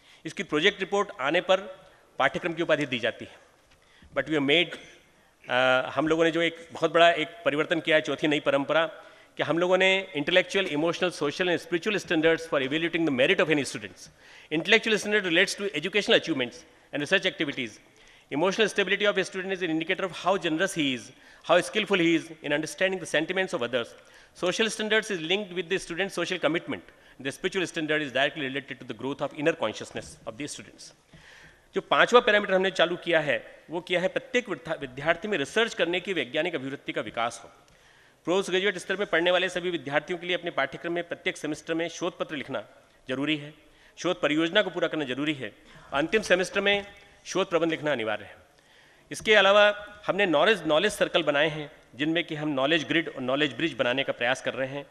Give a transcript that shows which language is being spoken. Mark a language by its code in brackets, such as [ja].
[hi] इसकी project report आने पर पाठ्यक्रम की उपाधि दी जाती है। [en] but we have made, [hi] हम लोगों ने जो एक बहुत बड़ा एक परिवर्तन किया है, चौथी नई परंपरा, कि हम लोगों ने [en] Intellectual, emotional, social and spiritual standards for evaluating the merit of any students. Intellectual standard relates to educational achievements and research activities. Emotional stability of a student is an indicator of how generous he is, how skillful he is in understanding the sentiments of others. Social standards is linked with the student's social commitment. The spiritual standard is directly related to the growth of inner consciousness of the students. [hi] जो 5वां parameter हमने चालू किया है वो किया है प्रत्येक विद्यार्थी में रिसर्च करने की वैज्ञानिक अभिवृत्ति का विकास हो। पोस्ट ग्रेजुएट स्तर में पढ़ने वाले सभी विद्यार्थियों के लिए अपने पाठ्यक्रम में प्रत्येक सेमेस्टर में शोध पत्र लिखना जरूरी है, शोध परियोजना को पूरा करना जरूरी है। अंतिम सेमेस्टर में शोध प्रबंध लिखना अनिवार्य है। इसके अलावा हमने नॉलेज सर्कल बनाए हैं जिनमें कि हम नॉलेज ग्रिड और नॉलेज ब्रिज बनाने का प्रयास कर रहे हैं।